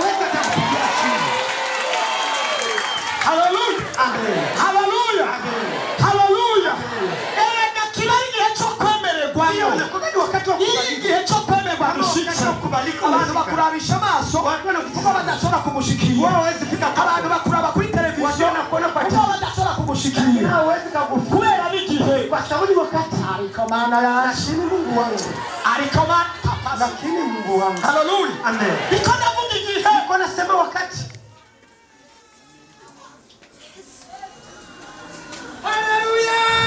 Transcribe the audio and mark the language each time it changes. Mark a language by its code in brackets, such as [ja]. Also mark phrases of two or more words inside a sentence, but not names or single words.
[rw] haleluya erega kiba ari igihe cyo kwemererwayo igihe cyo kwemerwa gishitse abantu bakurabisha amaso kuko badashobora kumushikira abantu bakuraba kuri televiziyo kuko badashobora kumushikira kubera n'igihe ariko mana yashimye [sw] Mungu wangu lakini Mungu wangu [rw] haleluya niko ndavuga igihe niko [sw] nasema wakati [rw] haleluya